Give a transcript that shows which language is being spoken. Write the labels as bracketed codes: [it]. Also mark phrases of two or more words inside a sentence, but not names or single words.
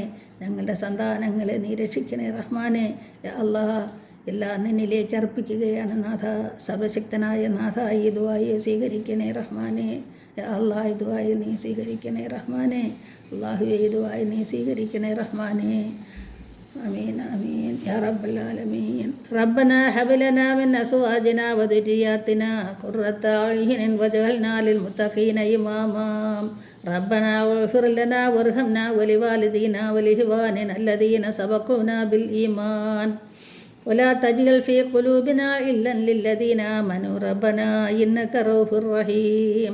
[ml] ഞങ്ങളുടെ സന്താനങ്ങളെ നീ രക്ഷിക്കണേ റഹ്മാനെ. [ar] يا الله, [ml] എല്ലാം നിന്നിലേക്ക് അർപ്പിക്കുകയാണ് നാഥ. സർവശക്തനായ നാഥ, ഈ ദുആയെ സ്വീകരിക്കണേ റഹ്മാനെ. [ar] يا الله, [ml] ഈ ദുആയെ നീ സ്വീകരിക്കണേ റഹ്മാനെ. അല്ലാഹുവേ, ഈ ദുആയെ നീ സ്വീകരിക്കണേ റഹ്മാനെ. [ar] آمين آمين يا رب العالمين. ربنا هب لنا من أزواجنا وذرياتنا قرة أعين واجعلنا للمتقين إماما. ربنا اغفر لنا وارحمنا ولوالدينا ولإخواننا الذين سبقونا بالإيمان ولا تجعل في قلوبنا غلا للذين آمنوا ربنا إنك رؤوف رحيم.